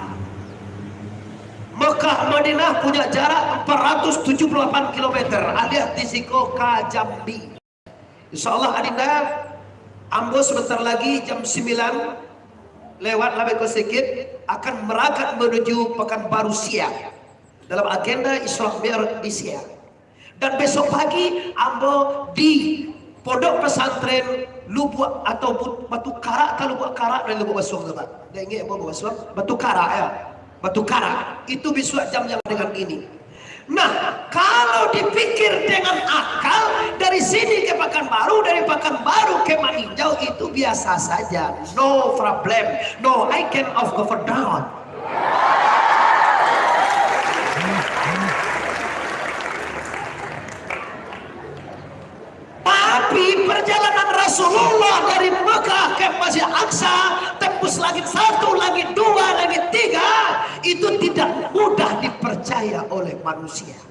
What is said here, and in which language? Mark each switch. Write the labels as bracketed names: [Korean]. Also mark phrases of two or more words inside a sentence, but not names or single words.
[Indonesian] Mekah Madinah punya jarak 478 km alias Tisiko ke Jambi. Insyaallah adinda, ambo sebentar lagi jam 9 lewat lebih sedikit akan berangkat menuju Pekanbaru Siak dalam agenda Isra Mi'raj di Siak. Dan besok pagi ambo di pondok pesantren Lubuk atau Batu Kara atau Lubuk Kara dan Lubuk Basuh, Pak. Dah ingat Lubuk Basuh? Batu Kara ya. Batu Kara itu bisa jam-jam dengan ini. Nah, kalau dipikir dengan akal, dari sini ke Pekanbaru, dari Pekanbaru ke Maninjau itu biasa saja, [English] no problem, no I can of go down. [Indonesian] Tapi perjalanan Rasulullah dari Mekah ke Masjid Aqsa tembus langit 1, langit 2, langit 3 itu tidak mudah dipercaya oleh manusia.